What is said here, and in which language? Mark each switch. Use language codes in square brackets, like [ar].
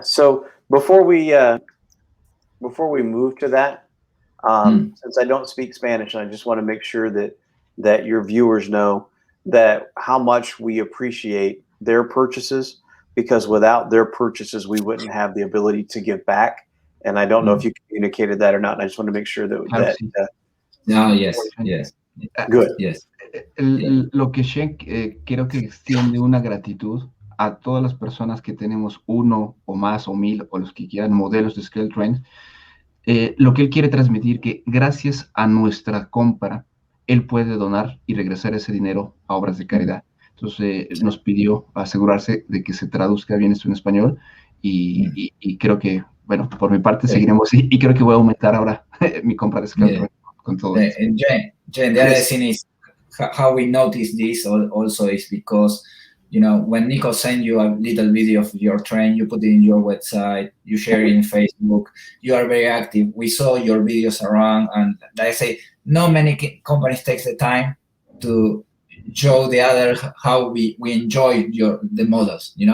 [en] So before we move to that, since I don't speak Spanish, I just want to make sure that your viewers know that how much we appreciate their purchases, because without their purchases, we wouldn't have the ability to give back. And I don't know if you communicated that or not. And I just want to make sure that. Yes. Good. Yes. [es] Lo que Shen creo que extiende una gratitud a todas las personas que tenemos uno o más o 1000 o los que quieran modelos de ScaleTrains. Lo que él quiere transmitir, que gracias a nuestra compra, él puede donar y regresar ese dinero a obras de caridad. Entonces nos pidió asegurarse de que se traduzca bien esto en español y creo que, bueno, por mi parte seguiremos y creo que voy a aumentar ahora mi compra de ScaleTrains con todo esto. [en] Jane, the other thing is how we notice this also is because, when Nico sent you a little video of your train, you put it in your website, you share it in Facebook, you are very active. We saw your videos around, and like I say, not many companies take the time to show the other how we enjoy the models,